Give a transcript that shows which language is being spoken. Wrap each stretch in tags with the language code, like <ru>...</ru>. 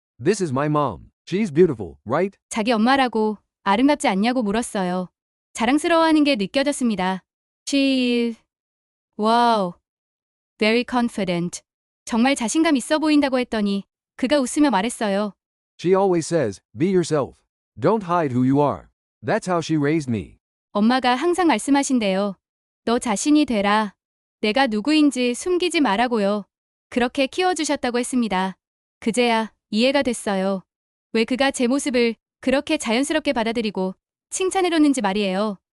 <en>This is my mom. She's beautiful, right?</en> <ko>자기 엄마라고 아름답지 않냐고 물었어요. 자랑스러워하는 게 느껴졌습니다.</ko> <en>She is... wow. Very confident.</en> <ko>정말 자신감 있어 보인다고 했더니 그가 웃으며 말했어요.</ko> <en>She always says, be yourself. Don't hide who you are. That's how she raised me.</en> <ko>엄마가 항상 말씀하신대요. 너 자신이 되라. 내가 누구인지 숨기지 말라고요. 그렇게 키워주셨다고 했습니다. 그제야 이해가 됐어요. 왜 그가 제 모습을 그렇게 자연스럽게 받아들이고 칭찬해줬는지 말이에요.</ko>